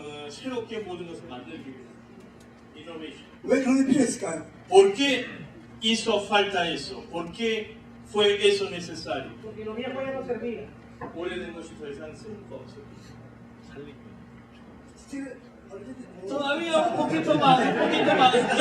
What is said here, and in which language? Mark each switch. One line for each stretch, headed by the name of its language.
Korean: 새롭게 모든 것을 만들기 위해.
English: Innovation.
Korean: 왜 그런 게 필요했을까요?
Spanish: ¿Por qué hizo falta eso? ¿Por qué fue eso necesario? Porque lo viejo ya no servía.
Korean: 오래된 것이 더 이상 쓸거 없어요. 살리고.
English: 스틸
Spanish: Todavía un poquito más, un poquito más.